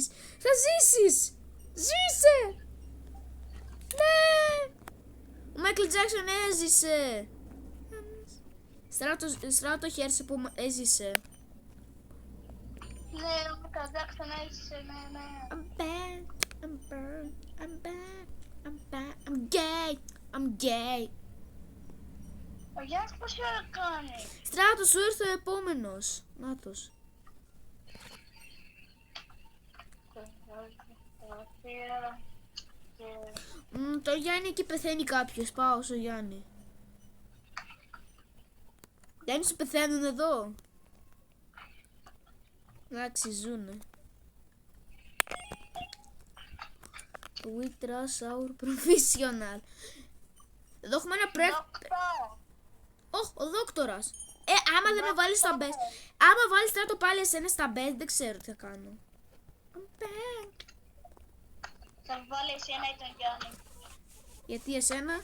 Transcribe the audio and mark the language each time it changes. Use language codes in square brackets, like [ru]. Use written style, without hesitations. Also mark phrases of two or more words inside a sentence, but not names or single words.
[el] Θα ζήσεις. Ζήσε. Ναι. Ο Michael Jackson έζησε. Στράτο χαίρεσαι που έζησε. Ναι, ο Michael Jackson έζησε, ναι. [en] I'm bad, I'm burned, I'm bad, I'm bad, I'm gay, I'm gay. [el] Ο Γιάννης πόση ώρα κάνει? Στράτο, σου ήρθε ο επόμενος. Νάτος. Το Γιάννη εκεί πεθαίνει κάποιος. Πάω στο Γιάννη. Γιάννη σου πεθαίνουν εδώ. Εντάξει, ζουνε. [en] We trust our professional. [el] Εδώ έχουμε ένα ο δόκτορας. Άμα δεν με βάλεις στα best. Άμα βάλεις Στράτο πάλι εσένα στα best, δεν ξέρω τι θα κάνω. Θα βάλει εσένα ή τον Γιάννη? Γιατί εσένα?